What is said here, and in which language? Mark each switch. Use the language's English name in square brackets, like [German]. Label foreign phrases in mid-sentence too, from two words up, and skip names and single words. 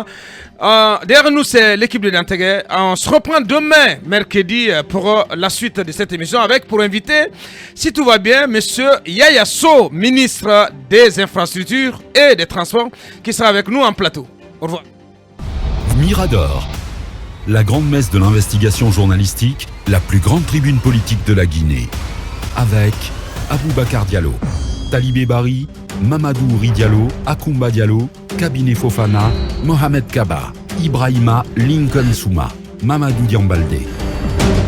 [French] Derrière nous, c'est l'équipe de l'Intégré. On se reprend demain, mercredi, pour la suite de cette émission avec, pour inviter, si tout va bien, M. Yaya Sow, ministre des Infrastructures et des Transports, qui sera avec nous en plateau. Au revoir. Mirador, la grande messe de l'investigation journalistique, la plus grande tribune politique de la Guinée. Avec Aboubacar Diallo, Talibé Bari, Mamadou Ouri Diallo, Akoumba Diallo, Kabinet Fofana, Mohamed Kaba, Ibrahima Lincoln Souma, Mamadou Diambaldé.